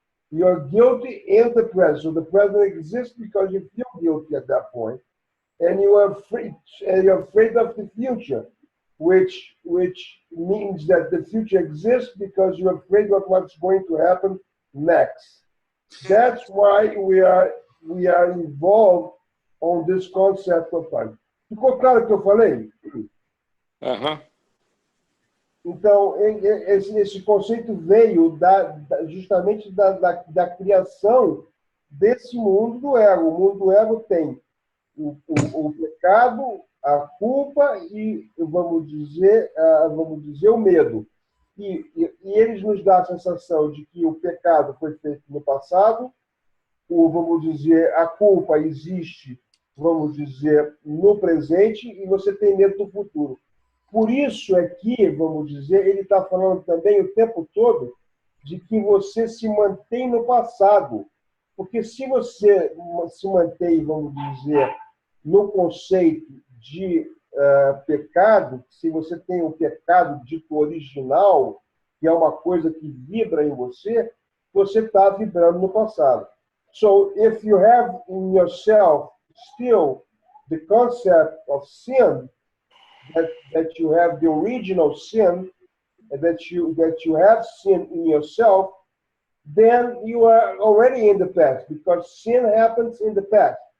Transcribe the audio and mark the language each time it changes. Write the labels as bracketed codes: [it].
[en] You're guilty in the present, so the present exists because you feel guilty at that point, and you're afraid of the future, which means that the future exists because you're afraid of what's going to happen next. That's why we are involved on this concept of time. [pt] Ficou claro o que eu falei? Então, esse conceito veio justamente da criação desse mundo do ego. O mundo do ego tem o pecado, a culpa e, vamos dizer, o medo. E eles nos dão a sensação de que o pecado foi feito no passado, vamos dizer, a culpa existe, vamos dizer, no presente, e você tem medo do futuro. Por isso é que, vamos dizer, ele está falando também o tempo todo de que você se mantém no passado. Porque se você se mantém, vamos dizer, no conceito de pecado, se você tem o pecado dito original, que é uma coisa que vibra em você, você está vibrando no passado. [en] So, if you have in yourself still the concept of sin, that you have the original sin, and that you have sin in yourself, then you are already in the past, because sin happens in the past.